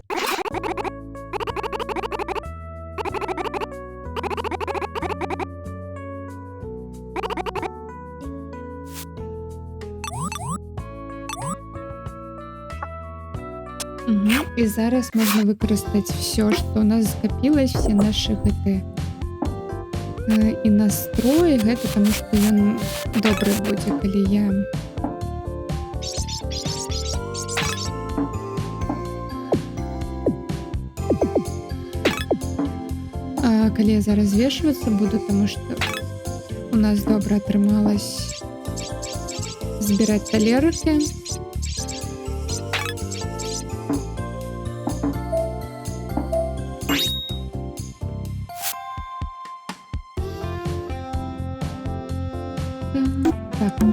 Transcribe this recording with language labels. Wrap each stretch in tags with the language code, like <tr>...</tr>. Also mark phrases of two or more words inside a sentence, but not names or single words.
<uk>Мгм. І зараз можна використати все, що у нас скопилось, всі наші гэты і настрої гэта, тому що</uk> <be>ён добры будзе, калі я калі я зараз звешвацца буду,</be> <uk>тому що у нас</uk> <be>добра атрымалось збіраць талеркі.</be> <uk>Так.</uk>